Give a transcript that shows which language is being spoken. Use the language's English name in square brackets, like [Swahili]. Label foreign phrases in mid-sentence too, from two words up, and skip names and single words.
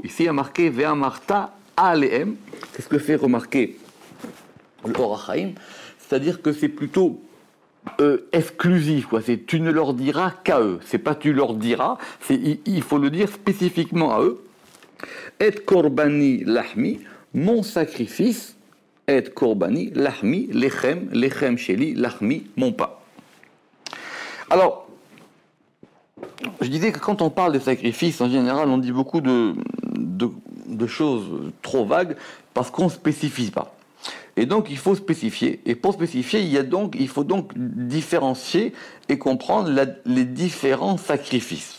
[French] Ici, il y a marqué [Hebrew] ואמרת אלהם, [French] c'est ce que fait remarquer le Or HaChaim, c'est-à-dire que c'est plutôt exclusif, quoi. C'est tu ne leur diras qu'à eux. C'est pas tu leur diras, il faut le dire spécifiquement à eux. Et [Hebrew] קרבני לחמי, [French] mon sacrifice. [Hebrew] Et קרבני לחמי לחם שלי לחמי, [French] mon pain. Alors, je disais que quand on parle de sacrifice, en général, on dit beaucoup de choses trop vagues parce qu'on ne spécifie pas. Et donc, il faut spécifier. Et pour spécifier, il faut donc différencier et comprendre les différents sacrifices.